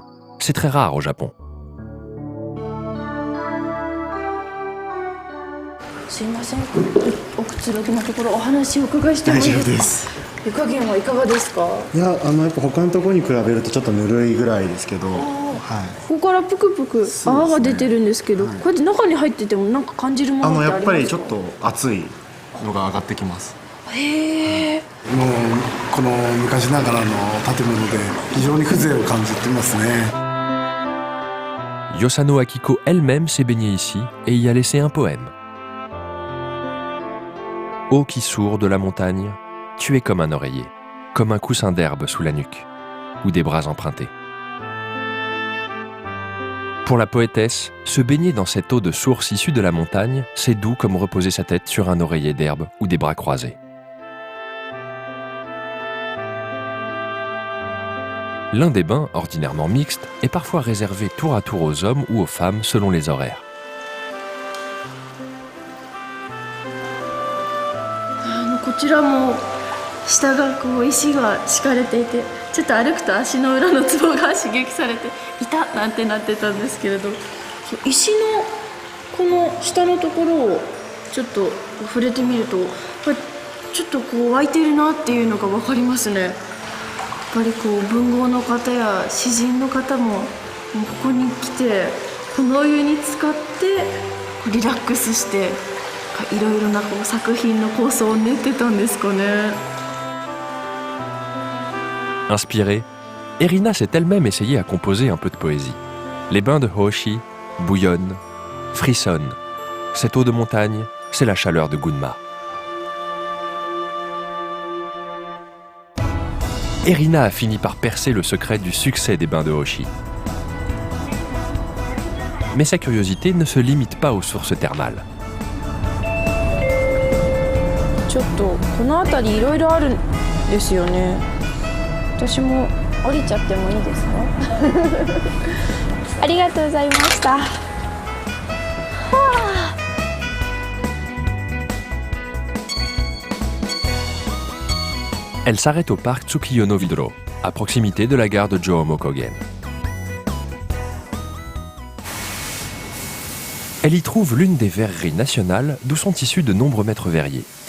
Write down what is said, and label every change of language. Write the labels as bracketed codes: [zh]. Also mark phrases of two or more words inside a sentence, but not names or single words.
[fr] C'est très rare au Japon. [ja] すいません、おくつろぎのところお話をお伺いしてもいいですか？湯加減はいかがですか？いや、やっぱ他のところに比べるとちょっとぬるいぐらいですけど、はい、ここからぷくぷく泡が出てるんですけど、こうやって中に入っててもなんか感じるものってありますか？やっぱりちょっと熱いのが上がってきます。へえ。もうこの昔ながらの建物で非常に風情を感じてますね。 [fr] Yosano Akiko elle-même s'est baignée ici et y a laissé un poème. Eau qui sourd de la montagne, tu es comme un oreiller, comme un coussin d'herbe sous la nuque, ou des bras empruntés. Pour la poétesse, se baigner dans cette eau de source issue de la montagne, c'est doux comme reposer sa tête sur un oreiller d'herbe ou des bras croisés. L'un des bains, ordinairement mixtes, est parfois réservé tour à tour aux hommes ou aux femmes selon les horaires. [ja] こちらも下がこう石が敷かれていて、ちょっと歩くと足の裏のツボが刺激されていたなんてなってたんですけれど、 石のこの下のところをちょっと触れてみると、これちょっとこう湧いてるなっていうのが分かりますね。やっぱりこう文豪の方や詩人の方もここに来てこのお湯に浸かってリラックスしていろいろなこう作品の構想を練ってたんですかね。 [fr] Inspirée, Erina s'est elle-même essayée à composer un peu de poésie. Les bains de Hoshi bouillonnent, frissonnent. Cette eau de montagne, c'est la chaleur de Gunma. Erina a fini par percer le secret du succès des bains de Hoshi. Mais sa curiosité ne se limite pas aux sources thermales. [ja] ちょっとこの辺りいろいろあるんですよね。私も降りちゃってもいいですか？ありがとうございました。 [fr] Elle s'arrête au parc Tsukiyono-Vidro, à proximité de la gare de Johomo-Kogen. Elle y trouve l'une des verreries nationales d'où sont issus de nombreux maîtres verriers.